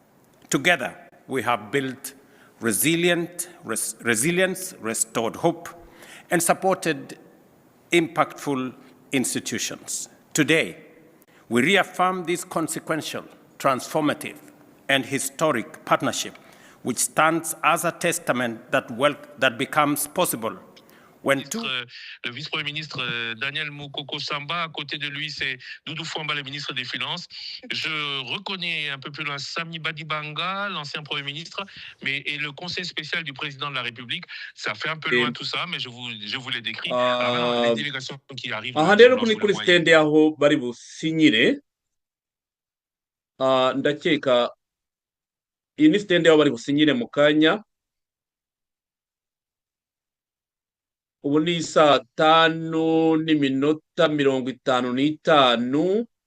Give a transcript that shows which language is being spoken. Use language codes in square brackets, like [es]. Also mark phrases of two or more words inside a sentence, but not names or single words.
[en] Together, we have built resilience, restored hope, and supported impactful institutions. Today, we reaffirm this consequential, transformative, and historic partnership, which stands as a testament that becomes possible when two... [fr] Le vice-premier ministre Daniel Mukoko Samba, à côté de lui, c'est Doudou Fwamba, le ministre des Finances. Je reconnais un peu plus loin Sami Badibanga, l'ancien premier ministre, et le conseil spécial du président de la République. Ça fait un peu loin tout ça, mais je vous l'ai décrit. Alors, les délégations qui arrivent... [rw] aha rero kuri stende aho bari businyire ndakeka iyi ni stende aho bari businyire mu kanya. Ubu ni saa 5:55.